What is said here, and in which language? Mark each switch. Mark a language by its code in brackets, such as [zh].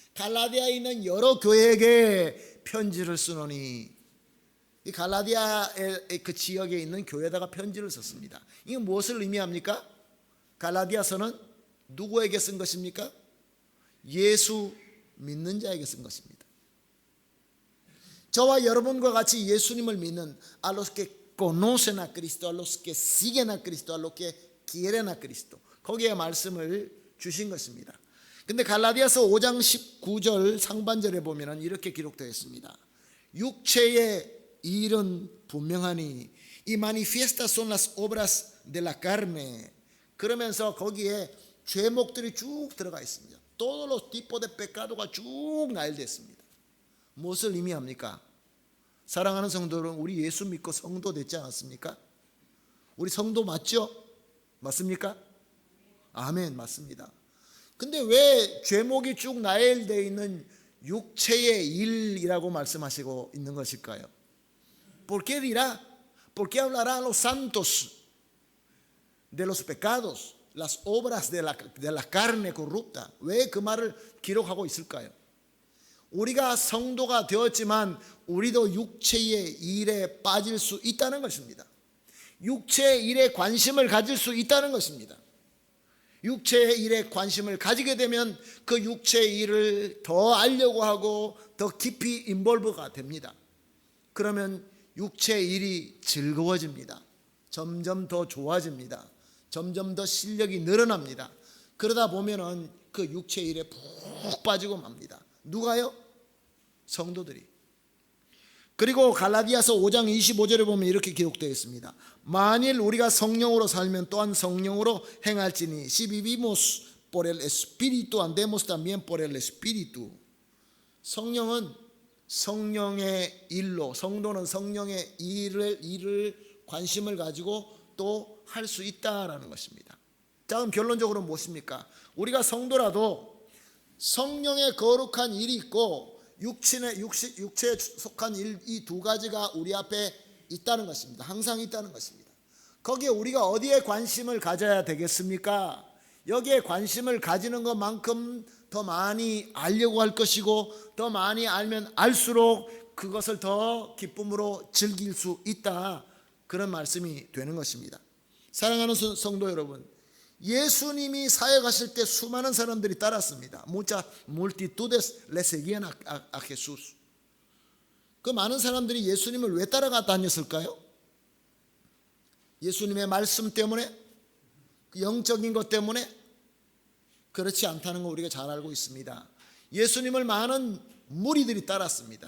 [ko] 갈라디아에 있는 여러 교회에게 편지를 쓰노니, 이 갈라디아의 그 지역에 있는 교회에다가 편지를 썼습니다. 이게 무엇을 의미합니까? 갈라디아서는 누구에게 쓴 것입니까? 예수 믿는 자에게 쓴 것입니다. 저와 여러분과 같이 예수님을 믿는 [es] a los que conocen a Cristo, a los que siguen a Cristo, a los que quieren a Cristo, [ko] 거기에 말씀을 주신 것입니다. 근데 갈라디아서 5장 19절 상반절에 보면 이렇게 기록되어 있습니다. 육체의 일은 분명하니 [es] y manifiestas son las obras de la carne. [ko] 그러면서 거기에 죄목들이 쭉 들어가 있습니다. [es] Todos los tipos de pecado가 [ko] 쭉 나열되어 있습니다. 무엇을 의미합니까? 사랑하는 성도들은 우리 예수 믿고 성도 됐지 않았습니까? 우리 성도 맞죠? 맞습니까? 아멘, 맞습니다. 근데 왜 죄목이 쭉 나열되어 있는 육체의 일이라고 말씀하시고 있는 것일까요? [es] ¿Por qué dirá? ¿Por qué hablará a los santos de los pecados, las obras de la carne corrupta? [ko] 왜 그 말을 기록하고 있을까요? 우리가 성도가 되었지만 우리도 육체의 일에 빠질 수 있다는 것입니다. 육체의 일에 관심을 가질 수 있다는 것입니다. 육체의 일에 관심을 가지게 되면 그 육체의 일을 더 알려고 하고 더 깊이 인볼브가 됩니다. 그러면 육체의 일이 즐거워집니다. 점점 더 좋아집니다. 점점 더 실력이 늘어납니다. 그러다 보면은 그 육체의 일에 푹 빠지고 맙니다. 누가요? 성도들이. 그리고 갈라디아서 5장 25절에 보면 이렇게 기록되어 있습니다. 만일 우리가 성령으로 살면 또한 성령으로 행할지니 [es] si vivimos por el espíritu andemos también por el espíritu. [ko] 성령은 성령의 일로, 성도는 성령의 일을 관심을 가지고 또 할 수 있다라는 것입니다. 자, 그럼 결론적으로 무엇입니까? 우리가 성도라도 성령의 거룩한 일이 있고 육체에 속한 일, 이 두 가지가 우리 앞에 있다는 것입니다. 항상 있다는 것입니다. 거기에 우리가 어디에 관심을 가져야 되겠습니까? 여기에 관심을 가지는 것만큼 더 많이 알려고 할 것이고 더 많이 알면 알수록 그것을 더 기쁨으로 즐길 수 있다, 그런 말씀이 되는 것입니다. 사랑하는 성도 여러분, 예수님이 사역하실 때 수많은 사람들이 따랐습니다. [es] Muchas multitudes le seguían a Jesús. [ko] 그 많은 사람들이 예수님을 왜 따라가 다녔을까요? 예수님의 말씀 때문에? 영적인 것 때문에? 그렇지 않다는 거 우리가 잘 알고 있습니다. 예수님을 많은 무리들이 따랐습니다.